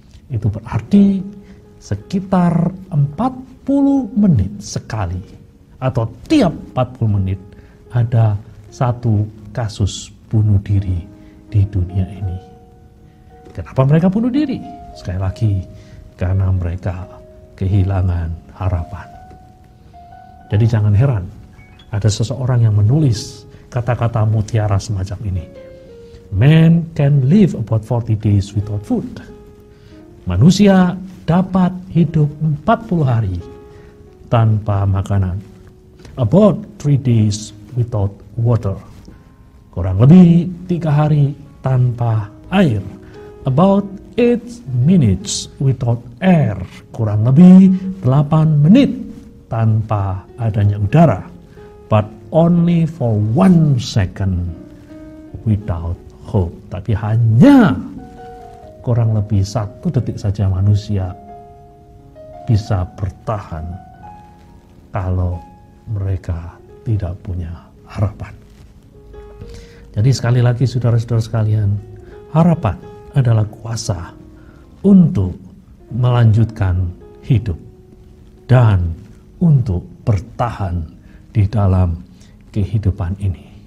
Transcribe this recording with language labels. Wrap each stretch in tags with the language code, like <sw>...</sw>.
<id>Itu berarti sekitar 40 menit sekali atau tiap 40 menit ada 1 kasus bunuh diri di dunia ini. Kenapa mereka bunuh diri? Sekali lagi, karena mereka kehilangan harapan. Jadi jangan heran ada seseorang yang menulis kata-kata mutiara semacam ini.</id> <en>Man can live about 40 days without food.</en> <id>Manusia dapat hidup 40 hari tanpa makanan.</id> <en>About 3 days without water.</en> <id>Kurang lebih 3 hari tanpa air.</id> <en>About 8 minutes without air.</en> <id>Kurang lebih 8 menit tanpa adanya udara.</id> <en>But only for 1 second without hope.</en> <id>Tapi hanya kurang lebih 1 detik saja manusia bisa bertahan kalau mereka tidak punya harapan. Jadi sekali lagi saudara-saudara sekalian, harapan adalah kuasa untuk melanjutkan hidup dan untuk bertahan di dalam kehidupan ini.</id>